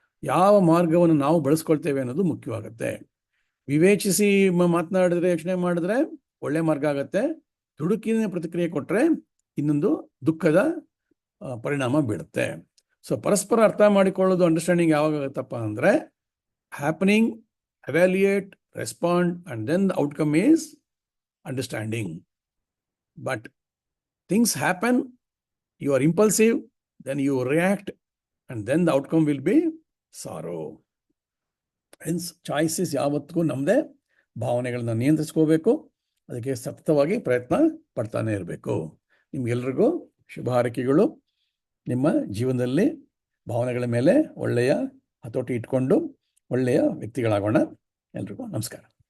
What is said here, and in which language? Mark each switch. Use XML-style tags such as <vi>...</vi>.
<kn>ಯಾವ ಮಾರ್ಗವನ್ನು ನಾವು ಬಳಸ್ಕೊಳ್ತೇವೆ ಅನ್ನೋದು ಮುಖ್ಯವಾಗುತ್ತೆ. ವಿವೇಚಿಸಿ ಮಾತನಾಡಿದ್ರೆ, ಯೋಚನೆ ಮಾಡಿದ್ರೆ ಒಳ್ಳೆ ಮಾರ್ಗ ಆಗುತ್ತೆ. ದುಡುಕಿನ ಪ್ರತಿಕ್ರಿಯೆ ಕೊಟ್ಟರೆ ಇನ್ನೊಂದು ದುಃಖದ ಪರಿಣಾಮ ಬೀಳುತ್ತೆ.</kn> <en>so</en> <kn>ಪರಸ್ಪರ ಅರ್ಥ ಮಾಡಿಕೊಳ್ಳೋದು ಅಂಡರ್ಸ್ಟ್ಯಾಂಡಿಂಗ್ ಯಾವಾಗ ಆಗುತ್ತಪ್ಪ ಅಂದರೆ</kn> <en>Happening, evaluate, respond, and then the outcome is understanding. But things happen, you are impulsive, then you react, and then the outcome will be sorrow. Hence, choices</en> <kn>ಯಾವತ್ತಿಗೂ ನಮ್ಮದೇ, ಭಾವನೆಗಳನ್ನ ನಿಯಂತ್ರಿಸ್ಕೋಬೇಕು, ಅದಕ್ಕೆ ಸತತವಾಗಿ ಪ್ರಯತ್ನ ಪಡ್ತಾನೆ ಇರಬೇಕು. ನಿಮ್ಗೆಲ್ರಿಗೂ ಶುಭ ಹಾರೈಕೆಗಳು. ನಿಮ್ಮ ಜೀವನದಲ್ಲಿ ಭಾವನೆಗಳ ಮೇಲೆ ಒಳ್ಳೆಯ ಹತೋಟಿ ಇಟ್ಕೊಂಡು ಒಳ್ಳೆಯ ವ್ಯಕ್ತಿಗಳಾಗೋಣ. ಎಲ್ರಿಗೂ ನಮಸ್ಕಾರ.</kn>